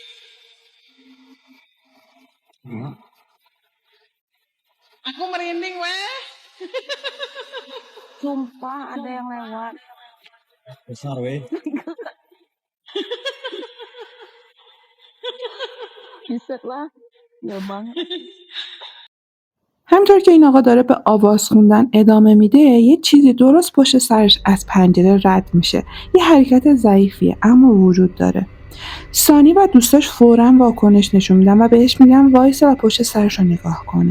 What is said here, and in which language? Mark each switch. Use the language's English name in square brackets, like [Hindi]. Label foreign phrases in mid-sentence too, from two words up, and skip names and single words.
[Indonesian] Aku merinding, weh. Sumpah ada yang lewat. Besar, weh. Buset lah. Ya banget. [Persian] همطور که این آقا داره به آواز خوندن ادامه میده، یه چیزی درست پشت سرش از پنجره رد میشه. یه حرکت ضعیفیه اما وجود داره. سانی و دوستاش فوراً واکنش نشون میدن و بهش میگن وایسا و پشت سرش رو نگاه کنه.